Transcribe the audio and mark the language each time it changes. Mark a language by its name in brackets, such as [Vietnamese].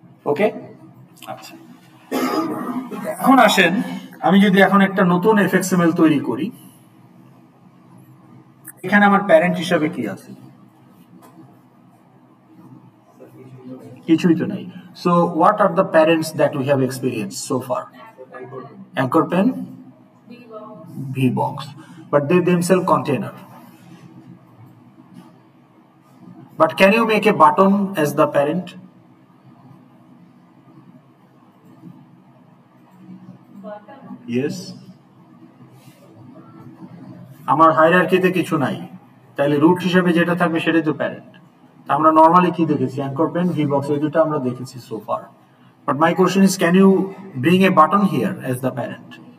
[Bangla] ওকে, আচ্ছা। এখন আসেন, আমি যদি এখন একটা নতুন এফএক্সএমএল তৈরি করি, এখানে আমার প্যারেন্ট হিসাবে কি আছে? কিছুই তো নাই। [English] So what are the parents that we have experience so far? Anchor pen, VBox, but they themselves container. But can you make a button as the parent? Yes. [Bangla] আমার হায়ারার্কিতে কিছু নাই, তাহলে রুট হিসেবে যেটা থাকবে সেটাই তো প্যারেন্ট। আমরা নরমালি কি দেখেছি? অ্যাঙ্কর পেন, VBox, এই দুটো আমরা দেখেছি so far. [English] But my question is, can you bring a button here as the parent?